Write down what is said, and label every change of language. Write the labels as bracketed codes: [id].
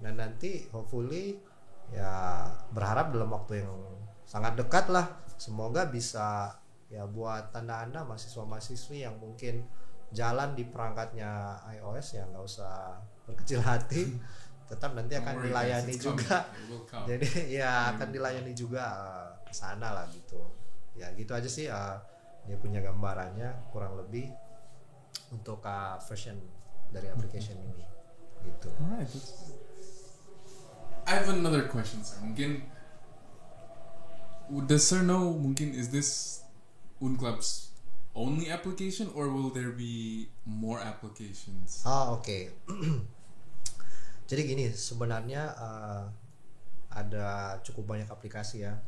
[id] Dan nanti hopefully ya berharap dalam waktu yang sangat dekat lah, semoga bisa ya buat Anda mahasiswa-mahasiswi yang mungkin jalan di perangkatnya iOS ya nggak usah berkecil hati, tetap nanti akan dilayani juga. Jadi ya akan dilayani juga ke sana lah gitu. Ya gitu aja sih, dia punya gambarannya kurang lebih untuk version dari application ini gitu. [en] Alright. I have another question, sir. [id] Mungkin [en] does sir know [id] mungkin [en] is this Unclub's only application or will there be more applications? [id] Oke. Jadi gini, sebenarnya ada cukup banyak aplikasi ya.